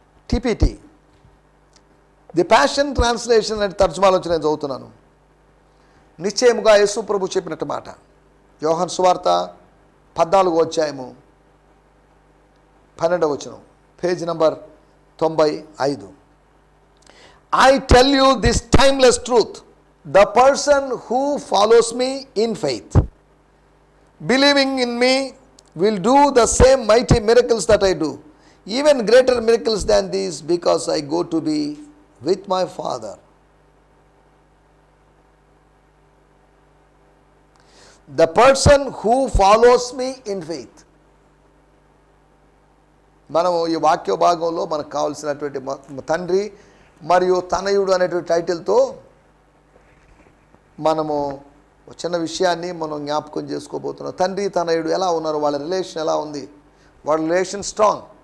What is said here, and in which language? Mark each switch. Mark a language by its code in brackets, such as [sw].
[te] టిపిటి the passion translation అంటే తర్జుమాలో వచ్చి నేను చదువుతున్నాను. నిశ్చయముగా యేసు ప్రభు చెప్పినట్టు మాట. యోహాను సువార్త 14వ అధ్యాయము 12వ వచనం, page number 95. [en] I tell you this timeless truth. The person who follows me in faith, believing in me, will do the same mighty miracles that I do, even greater miracles than these, because I go to be with my Father. The person who follows me in faith. [te] మనము ఈ వాక్య భాగంలో మనకు కావాల్సినటువంటి తండ్రి మరియు తనయుడు అనేటువంటి టైటిల్తో మనము చిన్న విషయాన్ని మనం జ్ఞాపకం చేసుకోబోతున్నాం. తండ్రి తనయుడు ఎలా ఉన్నారు, వాళ్ళ రిలేషన్ ఎలా ఉంది, వాళ్ళ రిలేషన్ స్ట్రాంగ్.